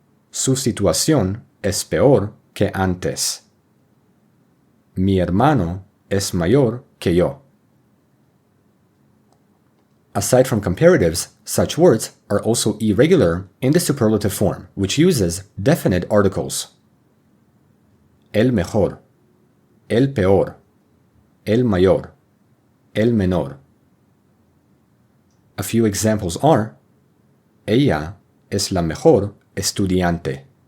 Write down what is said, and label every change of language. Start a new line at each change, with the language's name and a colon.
Spanish: Su situación es peor que antes. Mi hermano es mayor que yo.
English: Aside from comparatives, such words are also irregular in the superlative form, which uses definite articles.
Spanish: El mejor, el peor, el mayor, el menor.
English: A few examples are:
Spanish: ella es la mejor estudiante.